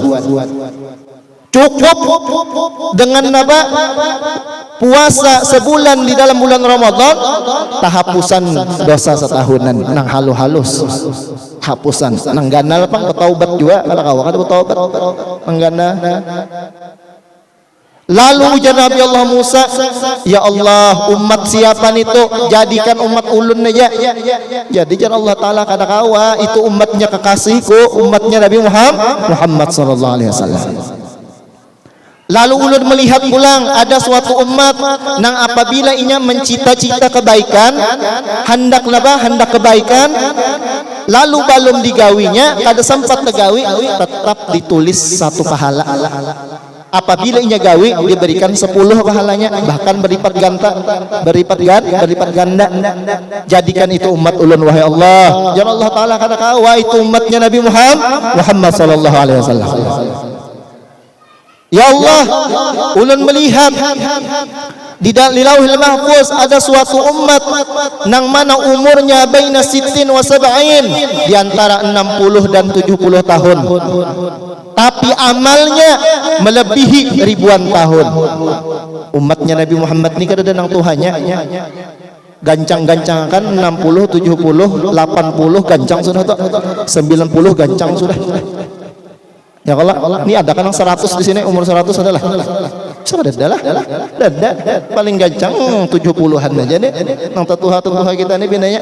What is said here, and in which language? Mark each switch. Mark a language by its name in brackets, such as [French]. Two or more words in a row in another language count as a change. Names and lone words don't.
[Banjar] Cukup dengan puasa sebulan di dalam bulan Ramadan tahapusan dosa setahunan nang halus hapusan nang ganal pang bertaubat juga kalau kawan kada bertaubat menggana. Lalu ujar Nabi Allah Musa, ya Allah, umat siapa itu jadikan umat ulun aja. Jadi jar Allah Ta'ala kada kawa itu umatnya kekasihku, umatnya Nabi Muhammad [Arabic] صلى الله عليه وسلم. [Banjar] Lalu ulun melihat pulang ada suatu umat nang apabila inya mencita-cita kebaikan, hendak kebaikan, lalu belum digawinya, kada sempat tegawi, tetap ditulis satu pahala. Apabila inya gawi diberikan 10 pahalanya, bahkan berlipat ganda. Jadikan itu umat ulun wahai Allah. Ya Allah Ta'ala kada kawa itu umatnya Nabi Muhammad [Arabic] صلى الله عليه وسلم. [Banjar] Ya Allah, ulun melihat di Lauhil Mahfuz ada suatu umat nang mana umurnya [Arabic] بين ستين وسبعين, [Indonesian] di antara 60 dan 70 tahun. Tapi amalnya melebihi ribuan tahun. [Banjar] Umatnya Nabi Muhammad ni kada ada nang Tuhannya. Gancang-gancang kan 60, 70, 80 gancang sudah tuh. 90 gancang sudah. Ya kalau ini ada kan 100 di sini, umur 100 adalah sudah dah paling gancang 70-an aja nih nang tetuha kita nih bindanya.